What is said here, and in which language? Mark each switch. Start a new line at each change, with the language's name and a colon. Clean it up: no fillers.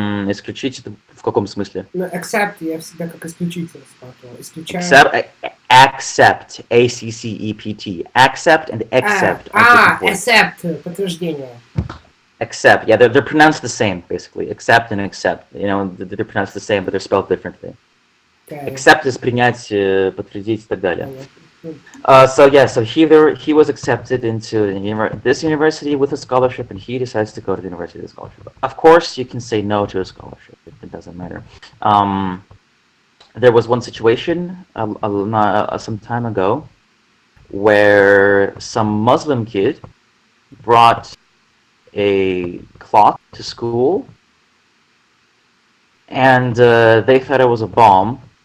Russian: Исключить это в каком смысле? Ну, accept я всегда как исключитель смотрю. Исключаю.
English: Accept, ACCEPT. Accept and accept are different words.
Russian: Accept, подтверждение.
English: Accept, yeah, they're pronounced the same, basically. Accept and accept. They're pronounced the same, but they're spelled differently. Okay.
Russian: Accept is принять, подтвердить и так далее. Понятно.
English: So he was accepted into this university with a scholarship, and he decides to go to the university with a scholarship. Of course, you can say no to a scholarship. It doesn't matter. There was one situation some time ago where some Muslim kid brought a clock to school, and they thought it was a bomb.